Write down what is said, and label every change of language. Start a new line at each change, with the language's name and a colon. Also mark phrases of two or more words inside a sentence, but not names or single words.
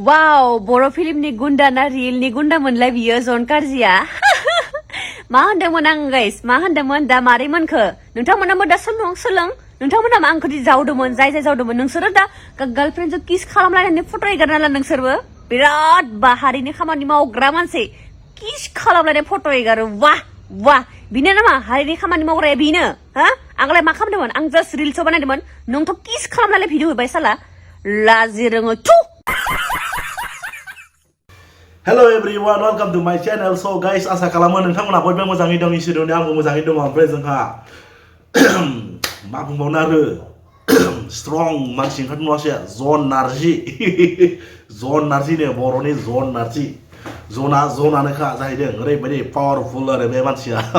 Bodo: Wow, Boro film ni Gunda na real ni Gunda मोनलाय बियो Jhon karziया मा होनदोंमोन आं गाइस मा होनदोंमोन दा मारै मोनखो नोंथांमोनाबो दा सोलों नोंथांमोना आंखौ जावदोंमोन जाय जावदोंमोन नोंसोरो दा गार्लफ्रेन्डजों किस खालामलायनानै फट' एगारना ला नोंसोरबो बिराद बाहारिनि खामानि मावग्रा मानसि किस खालामलायनाय फट' एगारो वाह बिनो नामा हारिनि खामानि मावग्राया बिनो हा आंलाय मा खालामदोंमोन आं
English: just reels
Bodo: बानायदोंमोन नोंथ' किस खालामनानै भिडिअ होबाय साला लाजि रोङो थु
English: Hello everyone, welcome to my channel. So guys,
Bodo: asa kalamo nोंथांमोना बयबो मोजाङै दं इसोरनि आंबो मोजाङै दं ओमफ्राय जोंहा मा बुंबावनो आरो strong मानसि ओंखारदों नङासै Jhon karzi ने बर'नि Jhon karzi जनानोखा जाहैदों ओरैबायदि पावारफुल आरो बे मानसिया